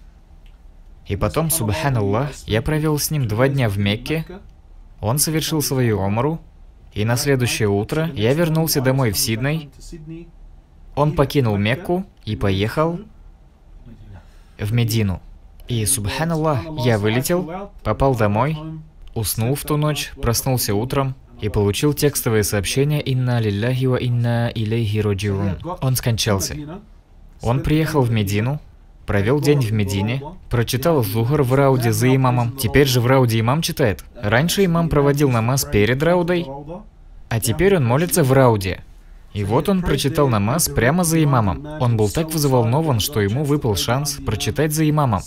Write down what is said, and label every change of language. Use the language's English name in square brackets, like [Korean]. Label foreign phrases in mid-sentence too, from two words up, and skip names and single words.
[Russian] И потом, субханаллах, я провел с ним 2 дня в Мекке, он совершил свою умру, и на следующее утро я вернулся домой в Сидней. Он покинул Мекку и поехал в Медину. И, субханаллах, я вылетел, попал домой, уснул в ту ночь, проснулся утром и получил текстовое сообщение [Arabic] «إنا لله وإنا إليه راجعون». [Russian] Он скончался. Он приехал в Медину, провел день в Медине, прочитал зухр в рауде за имамом. Теперь же в рауде имам читает. Раньше имам проводил намаз перед раудой, а теперь он молится в рауде. И вот он прочитал намаз прямо за имамом. Он был так взволнован, что ему выпал шанс прочитать за имамом.